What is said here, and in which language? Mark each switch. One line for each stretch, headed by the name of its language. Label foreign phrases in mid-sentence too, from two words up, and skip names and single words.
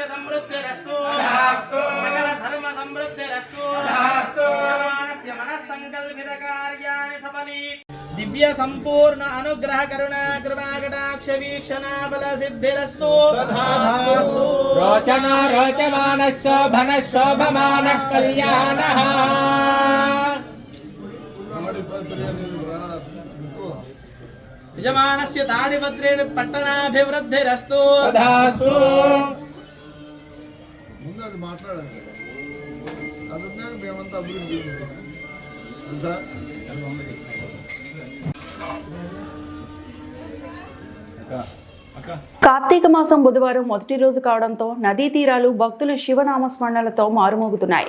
Sanskrit: समृद्धिरस्तु तथास्तु सकल धर्म समृद्धिरस्तु तथास्तु यजमानस्य मनस्संकल्पित कार्याणि सफली दिव्य संपूर्ण अनुग्रह करुणा कृपा कटाक्ष वीक्षणा बल सिद्धिरस्तु तथास्तु रोचना रोचमानः शोभनः शोभमानः कल्याणः यजमानस्य ताडिपत्रेण पट्टणाभिवृद्धिरस्तु तथास्तु
Telugu: ముందు అది మాట్లాడండి అది ఉన్నాక మేమంతా అభివృద్ధి అంతా కార్తీక మాసం బుధవారం మొదటి రోజు కావడంతో నదీ తీరాలు భక్తులు శివనామస్మరణలతో మారుమోగుతున్నాయి.